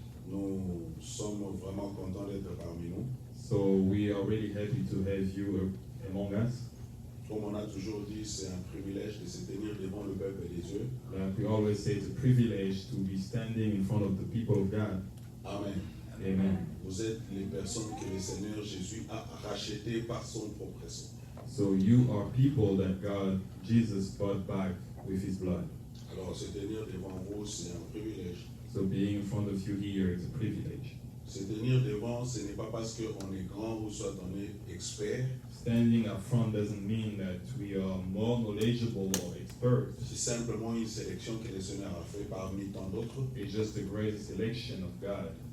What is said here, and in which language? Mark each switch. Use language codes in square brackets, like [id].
[fr] Nous sommes vraiment contents d'être parmi nous. [en] So we are really happy to have you among us. [fr] Comme on a toujours dit, c'est un privilège de se tenir devant le peuple des dieux. [en] Like we always say, it's a privilege to be standing in front of the people of God. Amen. Amen. [fr] Vous êtes les personnes que le Seigneur Jésus a rachetées par son propre sang. [en] So you are people that God, Jesus, bought back with his blood. [fr] Alors, se tenir devant vous, c'est un privilège. [en] So being in front of you here is a privilege. [fr] Se tenir devant, ce n'est pas parce qu'on est grand ou soit on est expert. [en] Standing up front doesn't mean that we are more knowledgeable or expert. [fr] C'est simplement une sélection que le Seigneur a fait parmi tant d'autres [en] It's just the great selection of God